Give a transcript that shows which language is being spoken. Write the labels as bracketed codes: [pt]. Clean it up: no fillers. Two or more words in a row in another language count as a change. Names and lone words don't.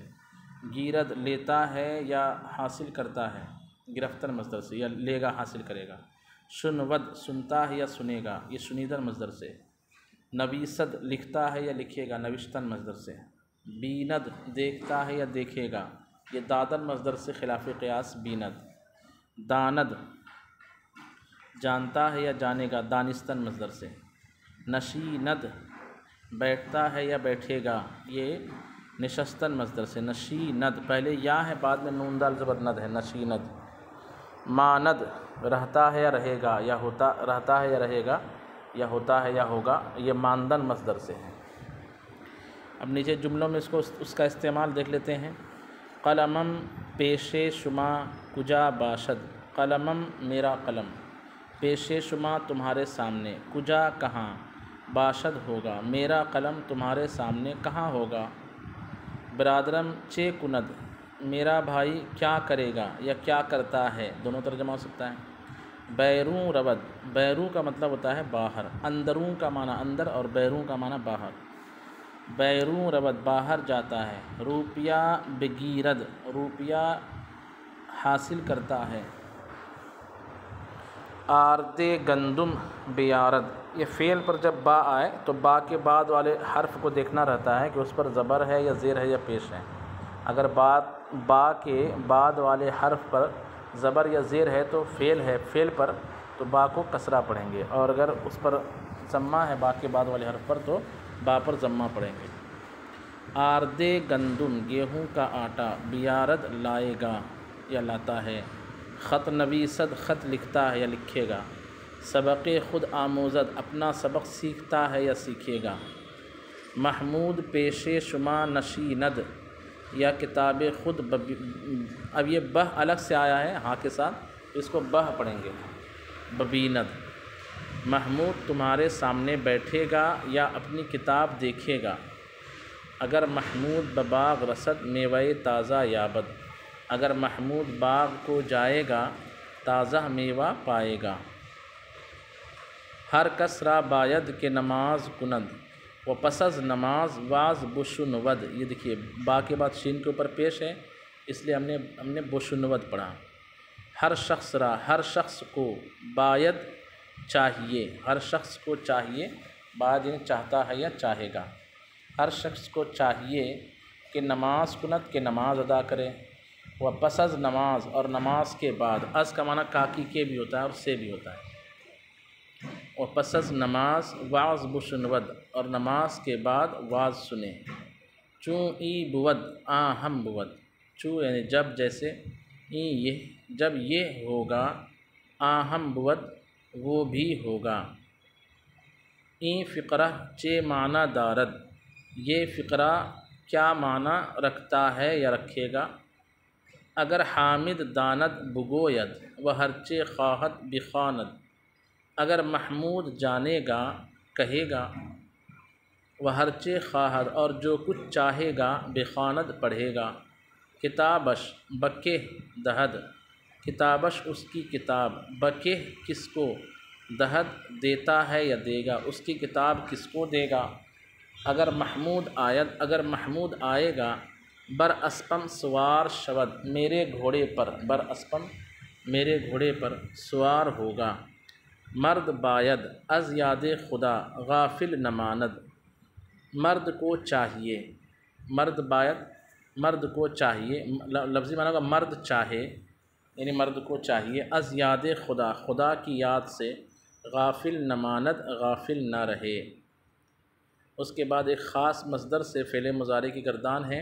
[ur] گیرد لیتا ہے یا حاصل کرتا ہے، گرفتن مصدر سے، یا لے گا حاصل کرے گا۔ شنود سنتا ہے یا سنے گا، یہ شنیدن مصدر سے۔ نویسد لکھتا ہے یا لکھے گا، نوشتن مصدر سے۔ بیند دیکھتا ہے یا دیکھے گا، یہ دادن مصدر سے خلاف قیاس بیند۔ داند جانتا ہے یا جانے گا، دانستن مصدر سے۔ نشیند بیٹھتا ہے یا بیٹھے گا، یہ نشستن مصدر سے۔ نشیند پہلے یا ہے، بعد میں نون دال زبر ند ہے، نشیند۔ ماند رہتا ہے یا رہے گا، یا ہوتا رہتا ہے یا رہے گا، یا ہوتا ہے یا ہوگا، یہ ماندن مصدر سے ہے۔ اب نیچے جملوں میں اس کا استعمال دیکھ لیتے ہیں۔ [fa] قلمم پیش شما کجا باشد، [ur] قلمم میرا قلم، [fa] پیش شما [ur] تمہارے سامنے، کجا کہاں، باشد ہوگا، میرا قلم تمہارے سامنے کہاں ہوگا۔ [fa] برادرم چے کند [ur] میرا بھائی کیا کرے گا یا کیا کرتا ہے، دونوں ترجمہ ہو سکتا ہے۔ [fa] بیروں رود، [ur] بیروں کا مطلب ہوتا ہے باہر، اندروں کا معنی اندر اور بیروں کا معنی باہر۔ [fa] بیروں رود [ur] باہر جاتا ہے۔ روپیہ بگیرد روپیہ حاصل کرتا ہے۔ [fa] آرد گندم بیارد، [ur] یہ فعل پر جب با آئے تو با کے بعد والے حرف کو دیکھنا رہتا ہے کہ اس پر زبر ہے یا زیر ہے یا پیش ہے۔ اگر با کے بعد والے حرف پر زبر یا زیر ہے تو فعل ہے، فعل پر تو با کو کسرہ پڑھیں گے، اور اگر اس پر ضمہ ہے با کے بعد والے حرف پر تو با پر ضمہ پڑھیں گے۔ [fa] آرد گندم [ur] گیہوں کا آٹا، بیارد لائے گا یا لاتا ہے۔ [fa] خط نویسد [ur] خط لکھتا ہے یا لکھے گا۔ [fa] سبق خود آموزد [ur] اپنا سبق سیکھتا ہے یا سیکھے گا۔ [fa] محمود پیش شما نشیند یا کتاب خود [ur] اب یہ بہ الگ سے آیا ہے ہاں کے ساتھ، اس کو بہ پڑھیں گے، ببیند۔ محمود تمہارے سامنے بیٹھے گا یا اپنی کتاب دیکھے گا۔ [fa] اگر محمود بباغ رسد میوہ تازہ یابد، [ur] اگر محمود باغ کو جائے گا تازہ میوہ پائے گا۔ [fa] ہر کس را باید کے نماز کند و پس از نماز واز بشنود، [ur] یہ دیکھیے با کے بعد شین کے اوپر پیش ہے، اس لیے ہم نے بشنود پڑھا۔ [fa] ہر شخص را [ur] ہر شخص کو، باید چاہیے، ہر شخص کو چاہیے، باید یعنی چاہتا ہے یا چاہے گا۔ ہر شخص کو چاہیے کہ [fa] نماز کند [ur] کے نماز ادا کرے، [fa] و پس از نماز [ur] اور نماز کے بعد، از کا معنی کاکی کے بھی ہوتا ہے اور سے بھی ہوتا ہے، [fa] و پس از نماز واز بشنود [ur] اور نماز کے بعد واز سنے۔ [fa] چوں ای بود آ ہم بود، [ur] چوں یعنی جب، جیسے، ای یہ جب یہ ہوگا، [fa] آ ہم بود [ur] وہ بھی ہوگا۔ [fa] این فقرہ چے معنی دارد، [ur] یہ فقرہ کیا معنی رکھتا ہے یا رکھے گا۔ [fa] اگر حامد داند بگوید و ہرچے خواہد بخواند، [ur] اگر محمود جانے گا کہے گا، وہ [fa] ہرچے خواہد [ur] اور جو کچھ چاہے گا، بخواند پڑھے گا۔ [fa] کتابش بکہ دہد، [ur] کتابش اس کی کتاب، بکہ کس کو، دہد دیتا ہے یا دے گا، اس کی کتاب کس کو دے گا؟ اگر محمود آئے گا، [fa] بر اسپم سوار شود، [ur] میرے گھوڑے پر، [fa] بر اسپم [ur] میرے گھوڑے پر سوار ہوگا۔ [fa] مرد باید از یاد خدا غافل نماند، [ur] مرد کو چاہیے، [fa] مرد باید [ur] مرد کو چاہیے، لفظی معنی ہوگا مرد چاہے، یعنی مرد کو چاہیے، [fa] از یاد خدا، [ur] خدا کی یاد سے، [fa] غافل نماند [ur] غافل نہ رہے۔ اس کے بعد ایک خاص مصدر سے فعل مضارع کی گردان ہے۔